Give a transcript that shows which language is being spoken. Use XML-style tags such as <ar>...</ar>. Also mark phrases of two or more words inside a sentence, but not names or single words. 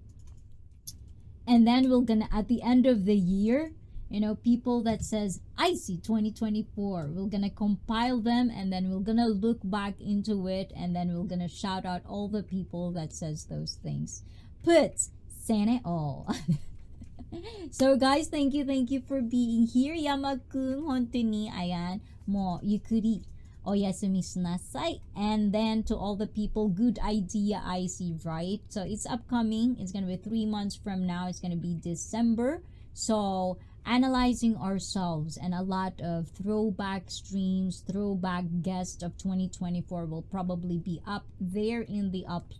<en>And then we're gonna, at the end of the year, people that says ICEE 2024, we're gonna compile them and then we're gonna look back into it and then we're gonna shout out all the people that says those things.</en> <tl>Put Sana all.</tl> <en>So guys, thank you for being here.</en> <ja>やまくん、ほんとに、ayan、もゆくりおやすみなさい.</ja> <en>And then to all the people, good idea, ICEE, right? So it's upcoming. It's gonna be 3 months from now. It's gonna be December. So analyzing ourselves, and a lot of throwback streams, throwback guests of 2024 will probably be up there in the upload.</en>